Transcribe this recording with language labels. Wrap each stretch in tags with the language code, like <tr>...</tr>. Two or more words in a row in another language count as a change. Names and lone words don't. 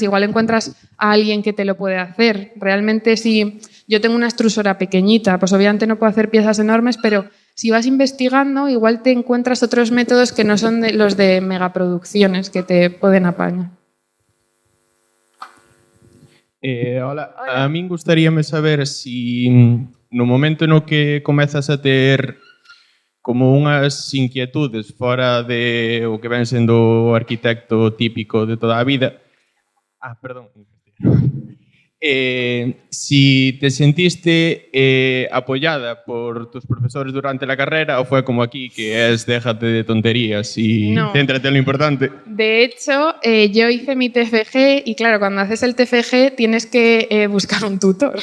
<es>Igual encuentras a alguien que te lo puede hacer. Realmente si yo tengo una extrusora pequeñita, pues obviamente no puedo hacer piezas enormes, pero si vas investigando igual te encuentras otros métodos que no son los de megaproducciones que te pueden apañar. Hola.</es> <gl>A min gustaríame saber si no momento no que comezas a ter como unhas inquietudes fora de o que ven sendo o arquitecto típico de toda a vida.</gl> <es>Si te sentiste apoyada por tus profesores durante la carrera o fue como aquí, que es déjate de tonterías y No. céntrate en lo importante. De hecho, yo hice mi TFG y claro, cuando haces el TFG tienes que buscar un tutor.</es>